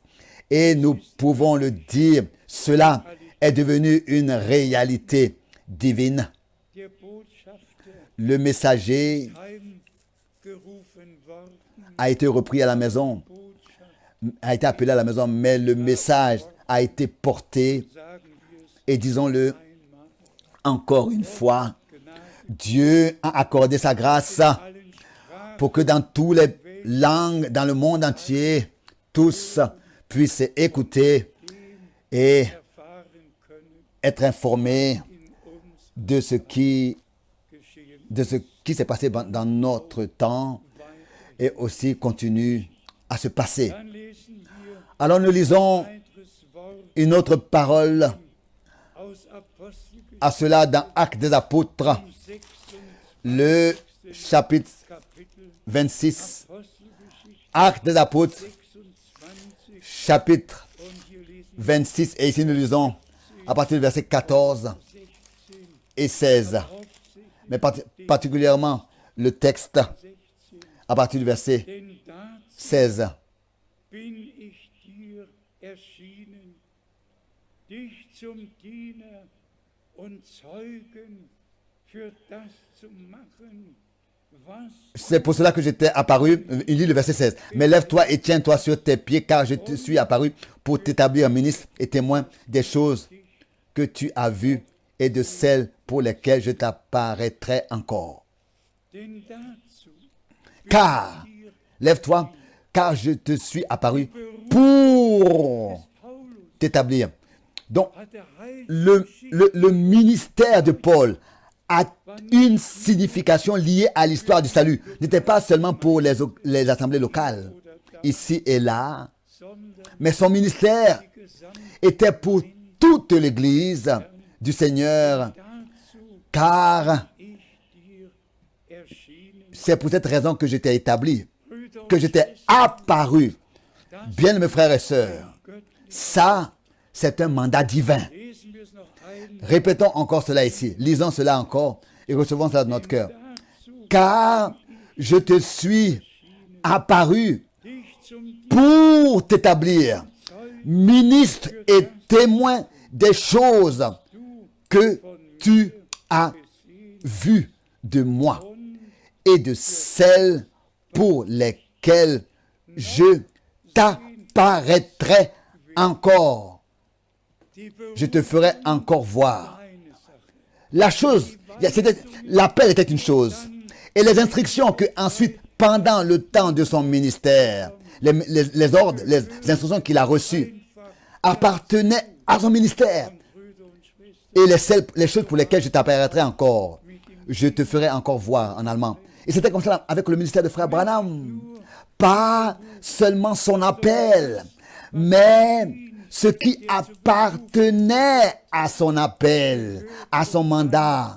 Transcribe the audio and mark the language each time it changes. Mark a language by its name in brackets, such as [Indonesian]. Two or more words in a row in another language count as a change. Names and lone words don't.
[French] Et nous pouvons le dire, cela est devenu une réalité divine. [German] der Botschafter [French] Le messager [German] heimgerufen worden, [French] a été repris à la maison, [German] Botschaft, [French] a été appelé à la maison, mais le message a été porté, [German] sagen wir es [French] et disons-le [German] einmal, [French] encore une fois, [German] Gnade [French] Dieu a accordé sa grâce [German] allen Sprachen [French] pour que dans toutes les langues, dans le monde entier, tous puissent écouter et [German] erfahren können [French] être informés [German] in uns [French] de ce qui [German] geschehen [French] s'est passé dans notre temps et aussi continue à se passer. [German] Dann lesen wir [French] Alors nous lisons [German] ein weiteres Wort [French] une autre parole [German] aus Apostelgeschichte [French] à cela dans Actes des Apôtres, 26. le chapitre [German] Kapitel, 26. Apostelgeschichte [French] Actes des Apôtres, 26. chapitre [German] Und hier lesen 26. [French] Et ici nous lisons à partir du verset 14 [German] wir 16. [French] et 16. [German] Hauptsächlich [French] Mais particulièrement le texte 16. à partir du verset [German] Denn dazu 16. bin ich dir erschienen, dich zum Diener und Zeugen für das zu machen, was [French] C'est pour cela que j'étais apparu. Il lit le verset 16. Mais lève-toi et tiens-toi sur tes pieds, car je te suis apparu pour t'établir ministre et témoin des choses que tu as vues et de celles pour lesquelles je t'apparaîtrai encore. [German] denn dazu [French] Car, lève-toi, car je te suis apparu pour Paulus t'établir. Donc, [German] hat der Heil [French] le ministère de Paul a une signification liée à l'histoire du salut. N'était pas seulement pour les assemblées locales, ici et là, [German] sondern [French] mais son ministère [German] die gesamte [French] était pour toute l'Église du Seigneur, [German] dazu [French] car [German] ich dir erschienen, [French] c'est pour cette raison que j'étais établi, [German] Brüder und [French] que j'étais apparu. Bien, mes frères et sœurs, [German] Götter. [French] ça, c'est un mandat divin. [German] Lesen wir es noch ein, [French] Répétons encore cela ici. Lisons cela encore et recevons cela dans notre cœur. [German] dazu [French] Car je te suis apparu [German] dich zum [French] pour t'établir ministre et témoin des choses que tu as vues de moi et de celles pour lesquelles je t'apparaîtrai encore. [German] die [French] Je te ferai encore voir. [German] eine Sache. [French] La chose, l'appel était une chose. Et les instructions que ensuite, pendant le temps de son ministère, les ordres, les instructions qu'il a reçues, appartenaient à son ministère. [German] Brüder und Schwestern, [French] Et les choses pour lesquelles je t'apparaîtrai encore, je te ferai encore voir en allemand. Et c'était comme ça avec le ministère de Frère Branham. Pas seulement son appel, mais ce qui appartenait à son appel, à son mandat.